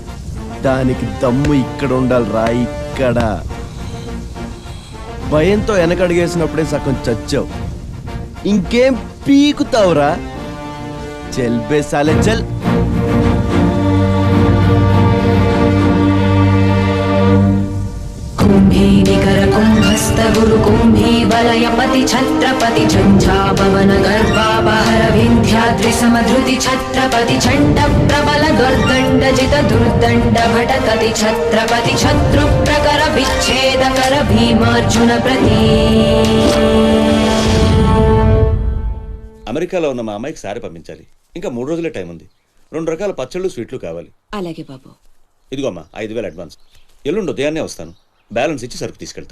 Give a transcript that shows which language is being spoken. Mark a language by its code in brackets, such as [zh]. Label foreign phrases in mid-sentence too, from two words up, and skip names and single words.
[te] దానికి దమ్ము ఇక్కడ ఉండాలిరా, ఇక్కడ. భయంతో వెనకడిగేసినప్పుడే సగం చచ్చావు. ఇంకేం పీకుతావురా? [hi] चल बे साले चल. [bra] कुम्भे निकर कुम्भस्थ गुरु कुम्भी वलयपति छत्रपति झंझाभवन गर्भापहर विंध्याद्रि समधृति छत्रपति चंड प्रबल दुर्दंड जित दुर्दंड भटकति छत्रपति शत्रु प्रकर विच्छेद कर भीमार्जुन प्रति. [te] అమెరికాలో ఉన్న మా అమ్మాయికి సారీ పంపించాలి. ఇంకా 3 రోజులే టైం ఉంది. 2 రకాల పచ్చళ్ళు, స్వీట్లు కావాలి. అలాగే బాబు. ఇదిగో అమ్మా 5,000 అడ్వాన్స్. ఎల్లుండి ఉదయాన్నే వస్తాను. బ్యాలెన్స్ ఇచ్చి సరుకు తీసుకెళ్తా.